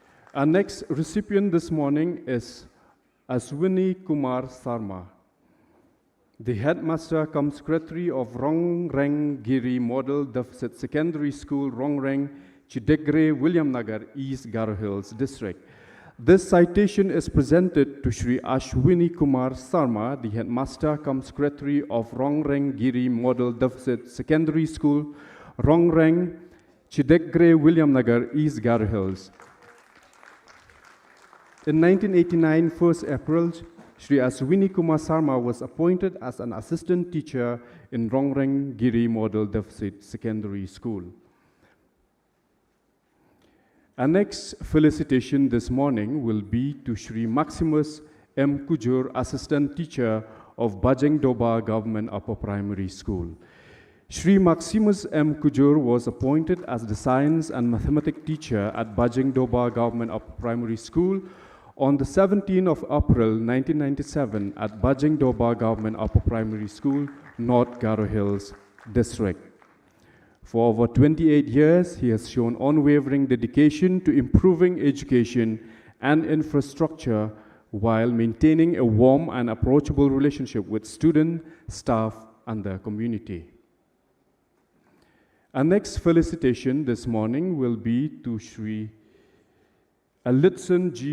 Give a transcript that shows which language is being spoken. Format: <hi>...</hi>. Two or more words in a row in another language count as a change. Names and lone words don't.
<en>Our next recipient this morning is Aswini Kumar Sarma, the headmaster cum secretary of Rongreng Giri Model Deficit Secondary School, Rongreng, Chidegre, William Nagar, East Garo Hills District. This citation is presented to Shri Ashwini Kumar Sarma, the headmaster cum secretary of Rongreng Giri Model Deficit Secondary School, Rongreng, Chidegre, William Nagar, East Garo Hills. In 1989, 1st April, Shri Aswini Kumar Sarma was appointed as an assistant teacher in Rongreng Giri Model Deficit Secondary School. Our next felicitation this morning will be to Shri Maximus M. Kujur, assistant teacher of Bajeng Doba Government Upper Primary School. Shri Maximus M. Kujur was appointed as the science and mathematics teacher at Bajeng Doba Government Upper Primary School on the 17th of April 1997 at Bajeng Doba Government Upper Primary School, North Garo Hills District. For over 28 years, he has shown unwavering dedication to improving education and infrastructure while maintaining a warm and approachable relationship with students, staff, and the community. Our next felicitation this morning will be to Shri Alitson G.</en>